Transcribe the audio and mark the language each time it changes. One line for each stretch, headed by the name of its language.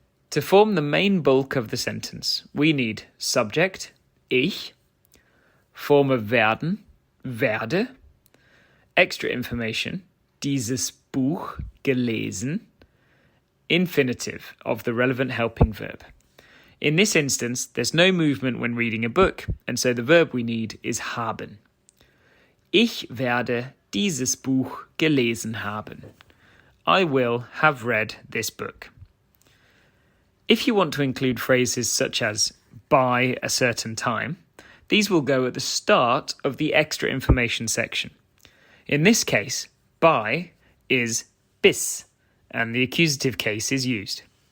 English: To form the main bulk of the sentence, we need subject, ich, form of werden, werde, extra information,
German: dieses Buch gelesen,
English: infinitive of the relevant helping verb. In this instance, there's no movement when reading a book, and so the verb we need is haben.
German: Ich werde dieses Buch gelesen haben.
English: I will have read this book. If you want to include phrases such as by a certain time, these will go at the start of the extra information section. In this case, by is bis, and the accusative case is used.